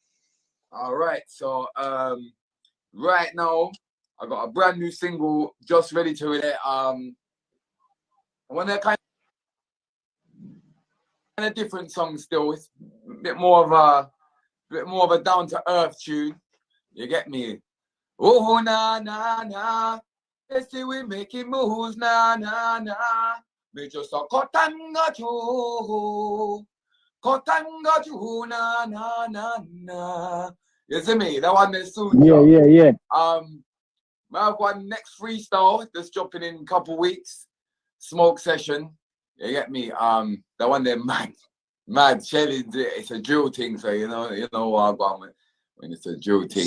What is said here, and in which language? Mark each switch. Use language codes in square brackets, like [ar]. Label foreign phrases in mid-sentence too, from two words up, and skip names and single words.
[en] All right, so right now I got a brand new single just ready to release. One of the kind of different songs still. It's a bit more of a bit more of a down-to-earth tune. You get me? Oh, na, na, na. Let's see we making moves, na, na, na. We just a kotanga ju. Kotanga ju, na, na, na, na. You see me? That one is soon. Yeah. I have one next freestyle that's dropping in a couple weeks. Smoke session. You get me? That one there, mad. Shelly, it's a drill thing, so you know what I'm going with when it's a drill thing.